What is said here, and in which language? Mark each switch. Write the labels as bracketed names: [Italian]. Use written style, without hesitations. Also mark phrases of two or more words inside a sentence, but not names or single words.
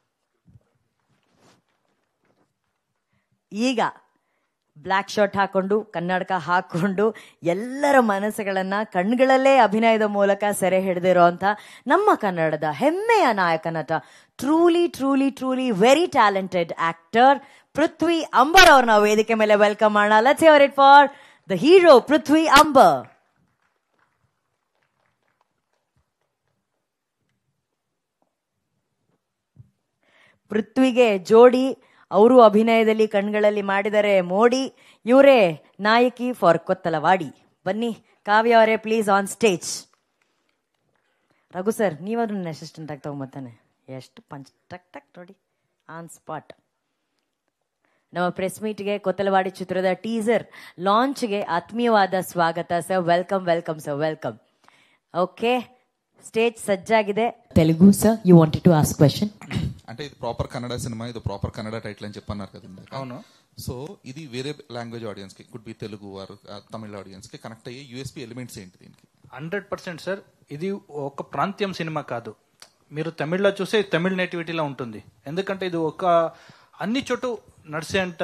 [Kannada] ಈಗ ಬ್ಲ್ಯಾಕ್ ಶರ್ಟ್ ಹಾಕೊಂಡು, ಕನ್ನಡಕ ಹಾಕೊಂಡು, ಎಲ್ಲರ ಮನಸ್ಸುಗಳನ್ನ ಕಣ್ಗಳಲ್ಲೇ ಅಭಿನಯದ ಮೂಲಕ ಸೆರೆ ಹಿಡಿದಿರೋಂಥ ನಮ್ಮ ಕನ್ನಡದ ಹೆಮ್ಮೆಯ ನಾಯಕ ನಟ, [English] truly truly truly very talented actor [Kannada] ಪೃಥ್ವಿ ಅಂಬರ್ ಅವ್ರನ್ನ ವೇದಿಕೆ ಮೇಲೆ ವೆಲ್ಕಮ್ ಮಾಡೋಣ. [English] Let's hear it for the hero Prithvi Ambar. [Kannada] ಪೃಥ್ವಿಗೆ ಜೋಡಿ ಅವರು ಅಭಿನಯದಲ್ಲಿ ಕಣ್ಗಳಲ್ಲಿ ಮಾಡಿದರೆ ಮೋಡಿ. ಇವರೇ ನಾಯಕಿ ಫಾರ್ ಕೊತ್ತಲವಾಡಿ. ಬನ್ನಿ ಕಾವ್ಯ ಅವರೇ [English] please on stage. [Kannada] ರಘು ಸರ್, ನೀವಾದ್ರೂ ನನ್ನ ಅಸಿಸ್ಟೆಂಟ್ ಆಗಿ ತಗೊಂಬತ್ತಾನೆ. ಎಷ್ಟು ಪಂಚ್ ಟಕ್ ಟಕ್ ನೋಡಿ, [English] on spot. [Kannada] ನಮ್ಮ [English] press meet [Kannada] ಕೊತ್ತಲವಾಡಿ ಚಿತ್ರದ [English] teaser launch [Kannada] ಆತ್ಮೀಯವಾದ ಸ್ವಾಗತ ಸರ್. [English] welcome welcome sir, welcome. Okay, stage ಸಜ್ಜಾಗಿದೆ. [Kannada] ತೆಲುಗು ಸರ್, [English] You wanted to ask question. [Telugu] అంటే ఇది ప్రాపర్ కన్నడ సినిమా, ఇది ప్రాపర్ కన్నడ టైటిల్ అని చెప్పన్నారు కదండి. అవును. సో ఇది వేరే [English] language audience [Telugu] కి, [English] could be Telugu or Tamil audience [Telugu] కి కనెక్ట్ అయ్యే [English] USP elements [Telugu] ఏంటి దీనికి? 100% సార్, ఇది ఒక ప్రాంతీయం సినిమా కాదు. మీరు తమిళ్లో చూసే తమిళ నేటివిటీలో ఉంటుంది. ఎందుకంటే ఇది ఒక అన్ని చోటు నడిసే అంట.